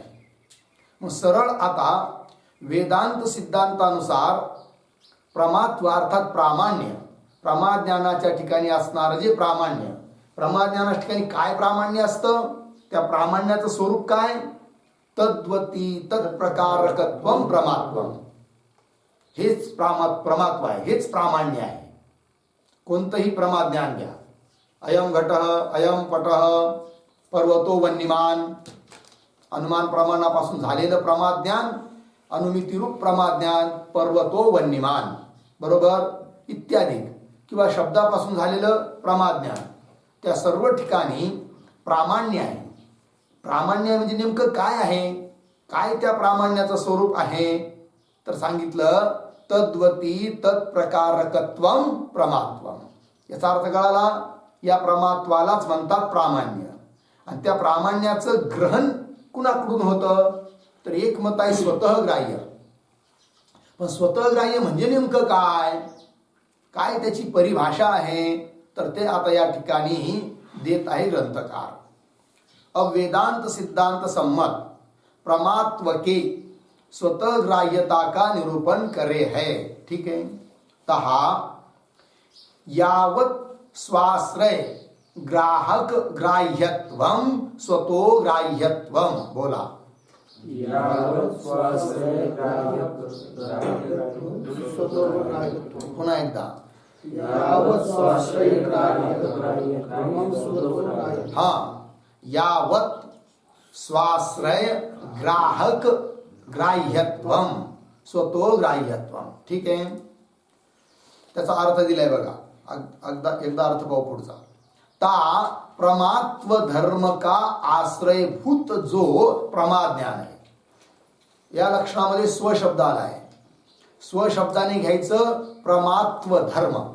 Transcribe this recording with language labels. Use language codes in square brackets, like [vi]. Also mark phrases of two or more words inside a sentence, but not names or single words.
[mr] मग सरळ आता वेदांत सिद्धांतानुसार प्रमात्व अर्थात प्रामाण्य, प्रमाज्ञानाच्या ठिकाणी असणारं जे प्रामाण्य, प्रमाज्ञानाच्या ठिकाणी काय प्रामाण्य असतं, त्या प्रामाण्याचं स्वरूप काय, [sa] तद्वती तत्प्रकारकत्वम प्रमात्वम. [mr] हेच प्रमात्व आहे, हेच प्रामाण्य आहे. कोणतंही प्रमाद ज्ञान घ्या. [sa] अयम घटः, अयम पटः, पर्वतो वन्यमान, [mr] अनुमान प्रमाणापासून झालेलं प्रमाद ज्ञान, अनुमितीरूप प्रमाद ज्ञान, [sa] पर्वतो वन्यमान, [mr] बरोबर, इत्यादी, किंवा शब्दापासून झालेलं प्रमाद ज्ञान, त्या सर्व ठिकाणी प्रामाण्य आहे. प्रामाण्य म्हणजे नेमकं काय आहे, काय त्या प्रामाण्याचं स्वरूप आहे, तर सांगितलं [sa] तद्वती तत्प्रकारकत्वम प्रमात्वम. [mr] याचा अर्थ कळाला, या प्रमात्वालाच म्हणतात प्रामाण्य. आणि त्या प्रामाण्याचं ग्रहण कुणाकडून होतं, तर एक मत आहे स्वतः ग्राह्य. पण स्वतः ग्राह्य म्हणजे नेमकं काय, काय त्याची परिभाषा आहे, तर ते आता या ठिकाणी देत आहे ग्रंथकार. [hi] अब वेदांत सिद्धांत सम्मत प्रमात्व के स्वतः ग्राह्यता का निरूपण करे है. ठीक है. [sa] तहा यावत स्वाश्रय ग्राहक ग्राह्यत्वम स्वतो ग्राह्यत्वम. [mr] बोला. पुन्हा एकदा. हा, [sa] यावत स्वाश्रय ग्राहक ग्राह्यत्वम स्वतो ग्राह्यत्वम. [mr] ठीक आहे. त्याचा अर्थ दिलाय बघा. एकदा अर्थ पाहू पुढचा. [hi] ता प्रमात्व धर्म का आश्रयभूत जो प्रमाद ज्ञान आहे. [mr] या लक्षणामध्ये स्व शब्द आला आहे. स्व शब्दाने घ्यायचं प्रमात्व धर्म.